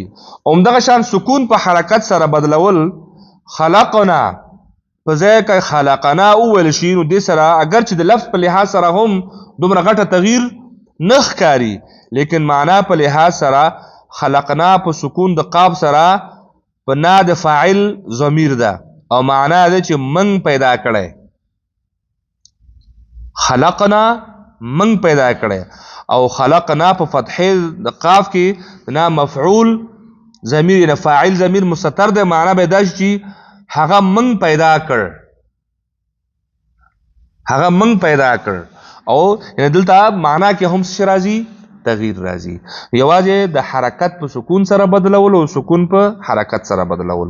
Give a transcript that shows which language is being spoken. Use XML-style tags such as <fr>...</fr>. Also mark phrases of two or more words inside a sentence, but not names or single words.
<ps>همدغه شان سکون په حرکت سره بدلول، خلقنا په ځای کې خلقنا وویل شي، نو دې سره اگر چې د لفظ په لحاظ سره هم دومره غټه تغییر نه ښکاري، لیکن معنا په لحاظ سره خلقنا په سکون د قاب سره په نا د فاعل ضمیر ده، او معنا ده چې من پیدا کړی، خلقنا من پیدا کړی. او خلقنا په فتحې د قاف کې نا مفعول ضمیر یعنی فاعل ضمیر مستتر ده، معنا به دا چې هغه من پیدا کړ، هغه من پیدا کړ. او یعنی دلته معنا کې هم څه راځي؟ تغییر راځي. یوازې د حرکت په سکون سره بدلول او سکون په حرکت سره بدلول.</ps>